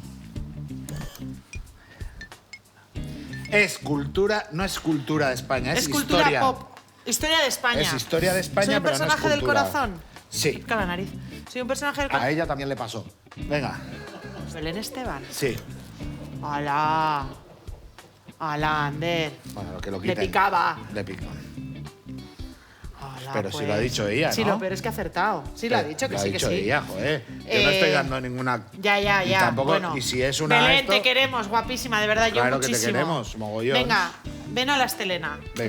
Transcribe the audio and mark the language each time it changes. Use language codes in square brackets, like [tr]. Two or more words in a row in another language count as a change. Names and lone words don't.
[es] Es cultura, no es cultura de España, es cultura historia. pop. Historia de España. Es historia de España, ¿Soy un pero no es personaje del cultura. corazón? Sí. Pica la nariz. ¿Soy un personaje del A corazón? ella también le pasó. Venga. Belén Esteban. Sí. ¡Hala! ¡Hala, Ander! Bueno, lo que lo Le quiten. picaba. Le pica. ¡Hala, Pero si pues! lo ha dicho ella, Sí, ¿no? lo peor es que ha acertado. Sí, lo ha dicho, que Lo sí, ha que dicho sí. ella, joder. Yo no estoy dando ninguna... Ya. Y tampoco... Bueno, y si es una... Belén, esto, te queremos, guapísima, de verdad, Claro yo que te muchísimo. queremos, mogollón. Venga, ven a la Estelena, que te